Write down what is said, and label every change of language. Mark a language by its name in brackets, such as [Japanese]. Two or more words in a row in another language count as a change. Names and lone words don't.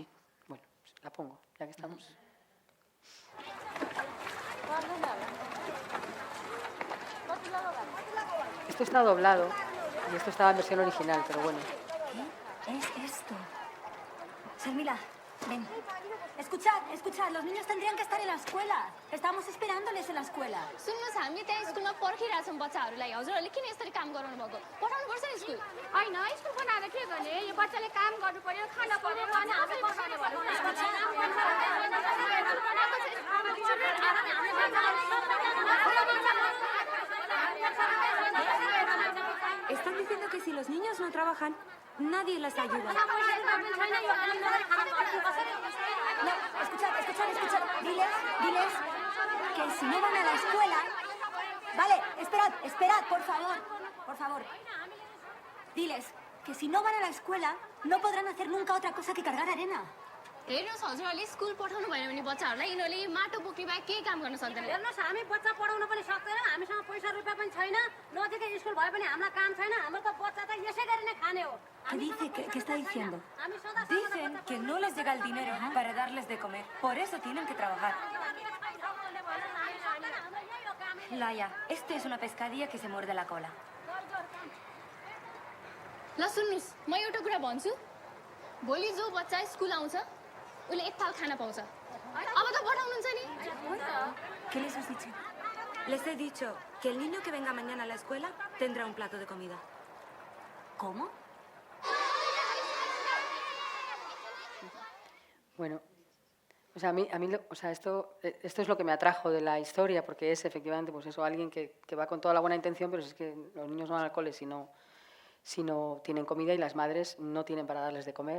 [Spanish] Bueno, la pongo, ya que estamos. Esto está doblado y esto estaba en versión original, pero bueno. ¿Qué es esto? Sharmila, ven. Escuchad, los niños tendrían que estar en la escuela. Estamos esperándoles en la escuela. [Nepali] सुन्नुहोस् हामी त्यहाँ स्कुलमा पर्खिरहेका छौँ बच्चाहरूलाई हजुरहरूले किन यसरी काम गराउनु भएको पठाउनुपर्छ नि स्कुल होइन स्कुल बनाएर के गर्ने यो बच्चाले काम गर्नु पर्यो खाना पर्यो अनि हामी बसाउने [Spanish] Están diciendo que si los niños no trabajan, nadie les ayuda. No, escuchad. Diles que si no van a la escuela... Vale, esperad, por favor. Diles que si no van a la escuela, no podrán hacer nunca otra cosa que cargar arena. [Nepali] हेर्नुहोस् हजुरहरूले स्कुल पठाउनु भएन भने बच्चाहरूलाई यिनीहरूले माटो बोक्ने बाहेक केही काम गर्न सक्दैन हेर्नुहोस् हामी बच्चा पढाउन पनि सक्दैन हामीसँग पैसा रुपियाँ पनि छैन नजिकै स्कुल भए पनि हामीलाई काम छैन हाम्रो त बच्चा त यसै गरी नै खाने हो [Spanish] ¿Qué está diciendo? Dicen que no les llega el dinero para darles de comer. Por eso tienen que trabajar. Laia, este es una pescadilla que se muerde la cola. [Nepali] ल सुन्नुहोस् म एउटा कुरा भन्छु भोलि जो बच्चा स्कुल आउँछ उसले एक थाल खाना पाउँछ अब त पठाउनुहुन्छ नि [Spanish] ¿Qué les has dicho? Les he dicho que el niño que venga mañana a la escuela tendrá un plato de comida. ¿Cómo? Bueno, o sea, esto es lo que me atrajo de la historia, porque es efectivamente pues eso, alguien que va con toda la buena intención, pero es que los niños no van al cole si no tienen comida, y las madres no tienen para darles de comer.